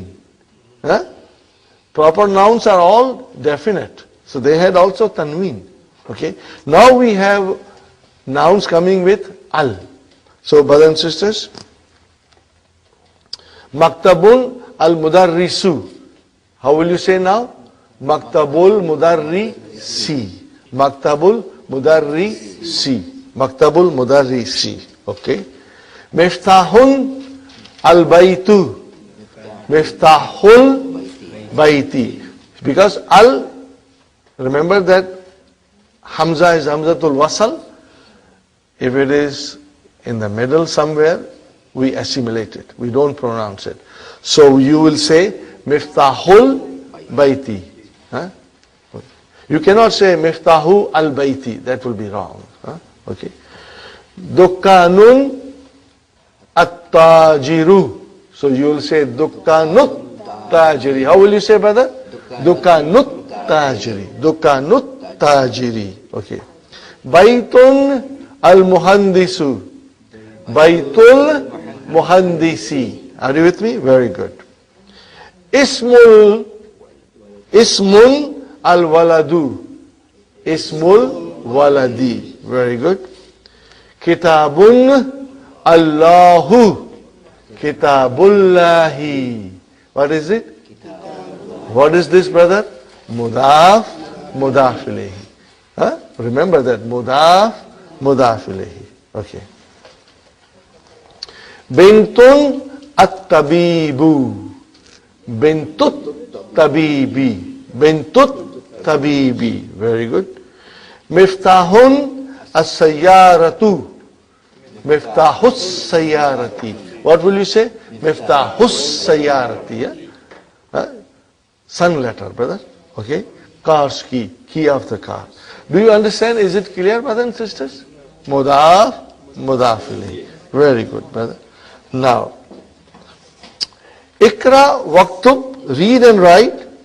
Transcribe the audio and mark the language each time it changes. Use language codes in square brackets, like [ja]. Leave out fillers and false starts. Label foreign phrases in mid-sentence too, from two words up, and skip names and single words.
[en] Proper nouns are all definite, so they had also tanween. Okay. Now we have nouns coming with al. So, brothers and sisters, [ar] مكتب المدرس. [en] How will you say now? [ar] مكتب المدرس. مكتب المدرس. مكتب المدرس. Okay. مفتاح البيت. مفتاح البيت. [en] Because al, remember that Hamza is [ar] همزة الوصل. [en] If it is in the middle somewhere, we assimilate it. We don't pronounce it. So you will say [ar] مفتاح البيت. [en] You cannot say [ar] مفتاح البيت. [en] That will be wrong. Okay. [ar] دكان التاجر. [en] So you will say [ar] دكان التاجر. [en] How will you say, brother? [ar] دكان التاجر. دكان التاجر. Okay. بيت المهندس. بيت المهندس. [en] Are you with me? Very good. [ar] اسم الولد. اسم الولد. [en] Very good. [ar] كتاب الله. Kitabullahi. [en] What is it? What is this, brother? [ar] مضاف، مضاف إليه. [en] Remember that. [ar] مضاف، مضاف إليه. Okay. بنت الطبيب. بنت الطبيب. بنت الطبيب. [en] Very good. [ar] مفتاح السيارة. مفتاح السيارة. [en] What will you say? [ar] مفتاح السيارة. [en] Sun letter, brother. Okay. Car's key. Key of the car. Do you understand? Is it clear, brothers and sisters? [ar] مضاف، مضاف إليه. [en] Very good, brother. Now, [ar] اقرأ، واكتب, [en] read and write.